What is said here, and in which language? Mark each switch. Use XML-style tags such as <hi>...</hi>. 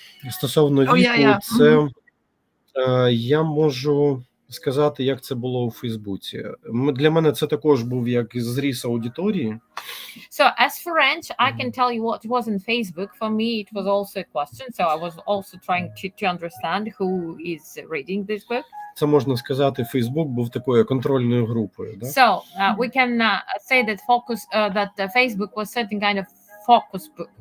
<uk>Стосовно віку, це я можу сказати, як це було у Фейсбуці. Для мене це також був як зріз аудиторії.</uk> <en>So as for French, I can tell you what it was in Facebook. For me, it was also a question. So I was also trying to understand who is reading this book.</en> <uk>Це можна сказати, Фейсбук був такою контрольною групою. Да?</uk> <en>So we can say that Facebook was certain kind of focus group.</en>